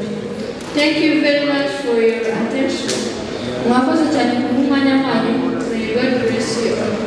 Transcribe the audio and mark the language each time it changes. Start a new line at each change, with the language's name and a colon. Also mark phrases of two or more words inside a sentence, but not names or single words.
English: Thank you very much for your attention.
Kinyarwanda: Mwakoze cyane ku mwanya wanyu.
English: May God bless you all.